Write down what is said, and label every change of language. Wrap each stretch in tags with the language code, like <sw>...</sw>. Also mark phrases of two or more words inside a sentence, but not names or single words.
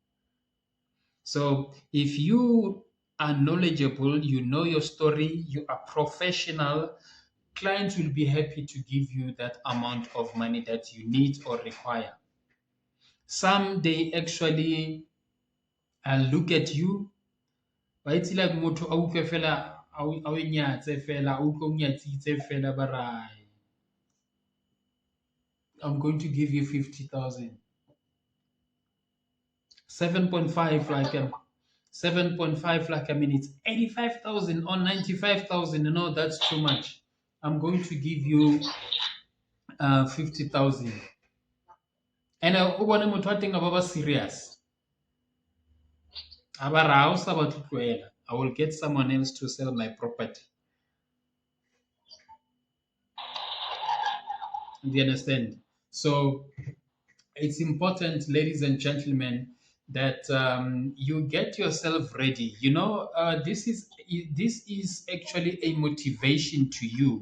<en>So if you are knowledgeable, you know your story, you are professional, clients will be happy to give you that amount of money that you need or require. Some they actually look at you,</en> <st>ba itse like motho a utlwe fela a o nyatse fela, a utlwe o nyatsitse fela ba re,</st> <en>I'm going to give you 50,000. 7.5 like 7.5 like it's 85,000 or 95,000. No, that's too much. I'm going to give you 50,000.</en> <st>And o bone motho wa teng a ba serious. A ba re ha o sa batle ho tlohela,</st> <en>I will get someone else to sell my property. Do you understand? So it's important, ladies and gentlemen, that you get yourself ready. You know, this is actually a motivation to you.</en>